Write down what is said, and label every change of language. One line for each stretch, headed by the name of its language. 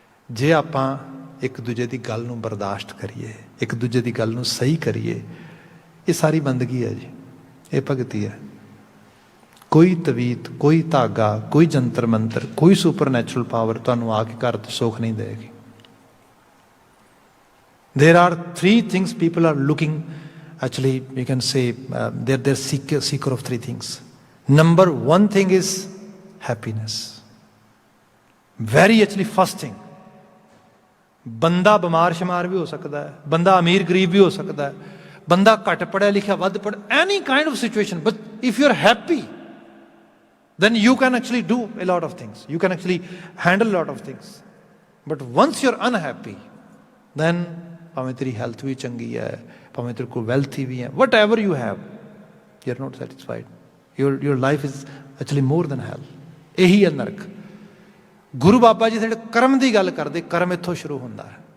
Punjabi: ਜੇ ਆਪਾਂ ਇੱਕ ਦੂਜੇ ਦੀ ਗੱਲ ਨੂੰ ਬਰਦਾਸ਼ਤ ਕਰੀਏ, ਇੱਕ ਦੂਜੇ ਦੀ ਗੱਲ ਨੂੰ ਸਹੀ ਕਰੀਏ, ਇਹ ਸਾਰੀ ਬੰਦਗੀ ਹੈ ਜੀ, ਇਹ ਭਗਤੀ ਹੈ। ਕੋਈ ਤਵੀਤ, ਕੋਈ ਧਾਗਾ, ਕੋਈ ਜੰਤਰ ਮੰਤਰ, ਕੋਈ ਸੁਪਰ ਨੈਚੁਰਲ ਪਾਵਰ ਤੁਹਾਨੂੰ ਆ ਕੇ ਘਰ 'ਤੇ ਸੁੱਖ ਨਹੀਂ ਦੇਗੀ।
English: There are 3 things people are looking, actually you can say they're seeker of 3 things. Number 1 thing is happiness. Very actually first thing.
Punjabi: ਬੰਦਾ ਬਿਮਾਰ ਸ਼ਮਾਰ ਵੀ ਹੋ ਸਕਦਾ ਹੈ, ਬੰਦਾ ਅਮੀਰ ਗਰੀਬ ਵੀ ਹੋ ਸਕਦਾ ਹੈ, ਬੰਦਾ ਘੱਟ ਪੜ੍ਹਿਆ ਲਿਖਿਆ ਵੱਧ ਪੜ੍ਹਿਆ,
English: any kind of situation, but if you're happy then you can actually do a lot of things, you can actually handle a lot of things. But once you're unhappy, then
Punjabi: ਭਾਵੇਂ ਤੇਰੀ ਹੈਲਥ ਵੀ ਚੰਗੀ ਹੈ, ਭਾਵੇਂ ਤੇਰੇ ਕੋਲ wealthy ਵੀ ਹੈ,
English: Whatever you have, you are not satisfied, your life is actually more than hell.
Punjabi: ਇਹੀ ਹੈ ਨਰਕ। ਗੁਰੂ ਬਾਬਾ ਜੀ ਜਿਹੜੇ ਕਰਮ ਦੀ ਗੱਲ ਕਰਦੇ, ਕਰਮ ਇੱਥੋਂ ਸ਼ੁਰੂ ਹੁੰਦਾ ਹੈ।